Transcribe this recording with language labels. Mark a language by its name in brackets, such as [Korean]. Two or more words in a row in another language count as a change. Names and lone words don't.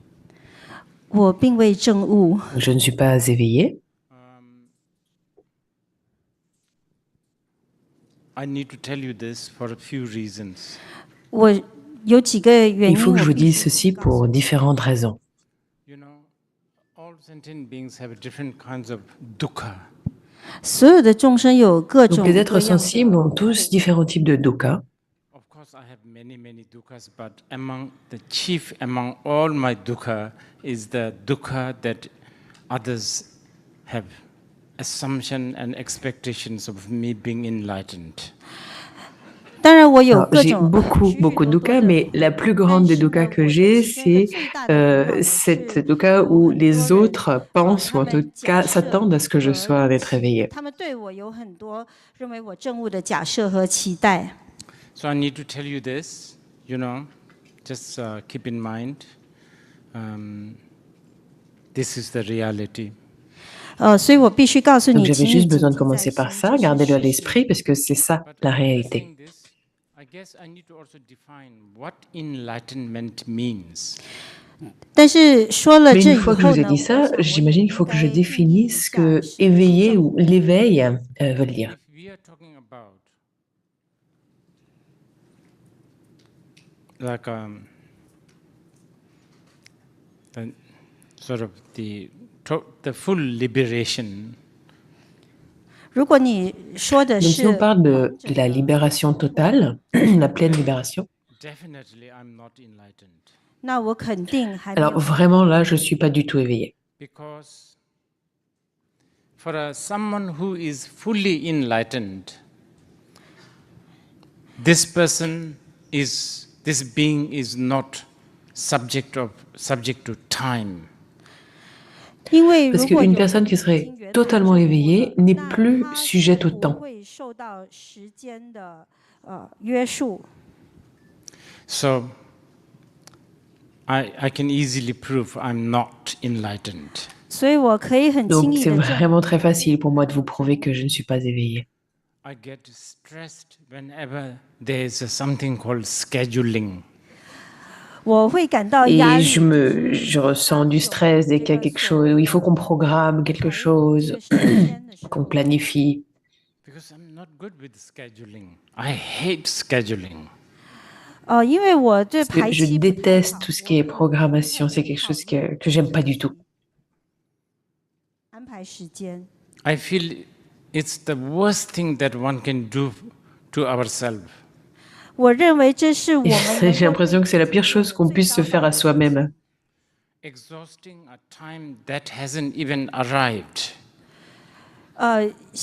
[French] Je ne suis pas éveillé. [English] I need to tell you this for a few reasons. [French] Il faut que je vous dise ceci pour différentes raisons. [English] You know, all sentient beings have different kinds of dukkha. [French] Donc, les êtres sensibles ont tous différents types de dukkha. [English] Of course, I have many dukkhas, but the chief among all my dukkha is the dukkha that others have assumption and expectations of me being enlightened. [French] J'ai beaucoup de dukkha, mais la plus grande des dukkha que j'ai, c'est cette dukkha où les autres pensent, ou en tout cas s'attendent à ce que je sois un être éveillé. [English] So I need to tell you this, you know, just keep in mind, this is the reality. [French] Donc j'avais juste besoin de commencer par ça, gardez-le à l'esprit, parce que c'est ça la réalité. [English] I guess I need to also define what enlightenment means. [Chinese] 但是说了 [French] Mais [Chinese] 这 [French] une [Chinese] 以 [French] fois que je [Chinese] 后 [French] vous ai [Chinese] 呢， [French] dit [Chinese] 我 [French] ça, [Chinese] 想我也 [French] j'imagine [Chinese] 应 [French] qu'il faut que je [Chinese] 该定义一 [French] définisse ce [Chinese] 下 [French] que [Chinese] 什么是 [French] éveiller [Chinese] 圣 [French] ou l'éveil veut dire. [English] If we are talking about like the, sort of the full liberation, [Chinese] 如果你说的 [French] Donc si on [Chinese] 是 [French] parle [Chinese] 完 [French] de [Chinese] 整 [French] la [Chinese] 的 [French] libération [Chinese] 解脱， [French] totale, la pleine libération, [English] definitely I'm not enlightened [Chinese] 那我肯定还没 [French] alors [Chinese] 有到 [French] vraiment là, je ne suis pas du tout éveillée. [English] because for someone who is fully enlightened, this being is not subject to time. [Chinese] 因为 [French] Parce [Chinese] 如果 [French] qu'une [Chinese] 有 [French] personne [Chinese] 人 [French] qui [Chinese] 已 [French] serait [Chinese] 经圆满 [French] totalement [Chinese] 证悟 [French] éveillée [Chinese] 了， [French] n'est [Chinese] 那 [French] plus [Chinese] 他是 [French] sujette au [Chinese] 不 [French] temps. [Chinese] 会受到时间的约束。 [English] So I can easily prove I'm not enlightened. [Chinese] 所以我可以很轻 [French] Donc [Chinese] 易 [French] c'est [Chinese] 的证 [French] vraiment très facile pour moi de vous prouver que je ne suis pas éveillée. [English] I get stressed whenever there's something called scheduling. [Chinese] 我会感到压 [French] Et [Chinese] 力， [French] je ressens du stress dès qu'il y a quelque chose, où il faut qu'on programme quelque [Chinese] 这 [French] chose, [Chinese] 个时间的时 [French] qu'on [Chinese] 候， [French] planifie. [English] Because I'm not good with scheduling. I hate scheduling. [Chinese] 因为我对 [French] Parce que [Chinese] 排 [French] je [Chinese] 期不太 [French] déteste [Chinese] 好， [French] tout ce [Chinese] 我 [French] qui est [Chinese] 会 [French] programmation, [Chinese] 很 [French] c'est quelque [Chinese] 讨 [French] chose [Chinese] 厌 [French] que j'aime pas du tout. [Chinese] 安排时间。 [English] I feel it's the worst thing that one can do to ourselves. [Chinese] 我认为这是我 [French] Et [Chinese] 们能 [French] j'ai [Chinese] 够 [French] l'impression que c'est la pire [Chinese] 对 [French] chose qu'on [Chinese] 最 [French] puisse se [Chinese] 糟 [French] faire [Chinese] 糕 [French] à [Chinese] 的 [French] soi-même. [English] Exhausting a time that hasn't even arrived. [Chinese] 消